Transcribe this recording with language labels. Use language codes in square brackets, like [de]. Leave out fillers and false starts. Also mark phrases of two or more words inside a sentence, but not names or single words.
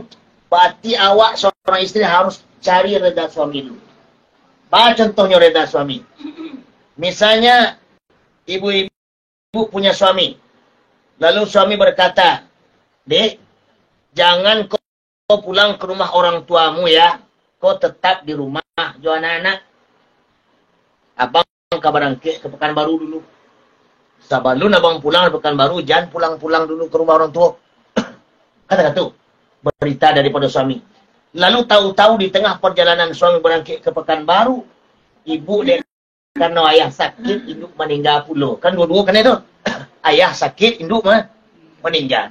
[id] Berarti awak seorang istri harus cari reda suami dulu. Bawa contohnya reda suami. Misalnya, ibu-ibu punya suami. Lalu suami berkata, Dek, jangan kau pulang ke rumah orang tuamu ya. Kau tetap di rumah, jo anak-anak. Abang kabarang ke Pekanbaru dulu. Sabalun abang pulang ke Pekanbaru, jangan pulang-pulang dulu ke rumah orang tua. Kata-kata tu, berita daripada suami. Lalu tahu-tahu di tengah perjalanan suami berangkit ke Pekanbaru, ibu dia karena ayah sakit, induk meninggal pula. Kan dua-dua kena tu. Ayah sakit, induk meninggal.